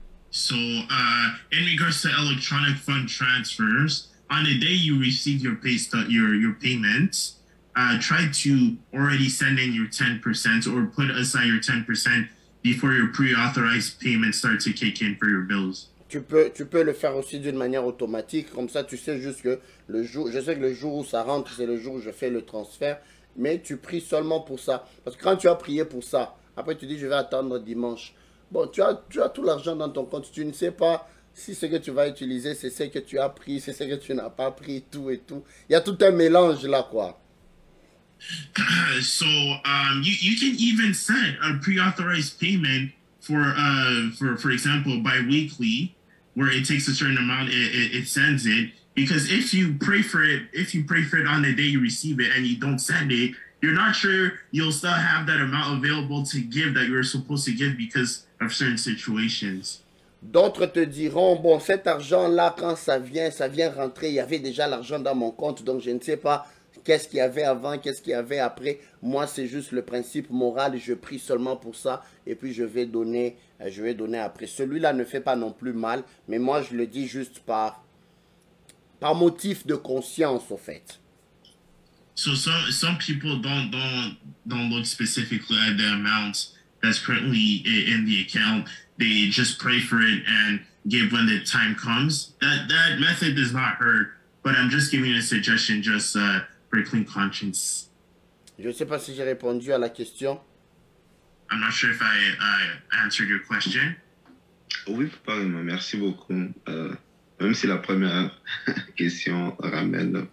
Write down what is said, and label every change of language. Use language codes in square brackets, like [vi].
[en] So, in regards to electronic fund transfers, on the day you receive your payments, try to already send in your 10% or put aside your 10% before your pre-authorized payments start to kick in for your bills. [fr] Tu peux le faire aussi d'une manière automatique, comme ça tu sais juste que je sais que le jour où ça rentre, c'est le jour où je fais le transfert, mais tu pries seulement pour ça. Parce que quand tu as prié pour ça, après tu dis je vais attendre dimanche. Bon, tu as tout l'argent dans ton compte, tu ne sais pas si ce que tu vas utiliser, c'est ce que tu as pris, c'est ce que tu n'as pas pris, tout et tout. Il y a tout un mélange là, quoi. [en] So, you can even set a pre-authorized payment for example, bi-weekly, where it takes a certain amount, it sends it. Because if you pray for it on the day you receive it and you don't send it, you're not sure you'll still have that amount available to give that you're supposed to give because of certain situations. [fr] D'autres te diront, bon, cet argent-là, quand ça vient rentrer, il y avait déjà l'argent dans mon compte, donc je ne sais pas qu'est-ce qu'il y avait avant, qu'est-ce qu'il y avait après. Moi, c'est juste le principe moral, je prie seulement pour ça, et puis je vais donner après. Celui-là ne fait pas non plus mal, mais moi, je le dis juste par motif de conscience, au fait. [en] So some people don't look specifically at the amount that's currently in the account. They just pray for it and give when the time comes. That method does not hurt, but I'm just giving you a suggestion just for a clean conscience. [fr] Je ne sais pas si j'ai répondu à la question. [en] I'm not sure if I answered your question. [fr] Oui, merci beaucoup. Même si la première question ramène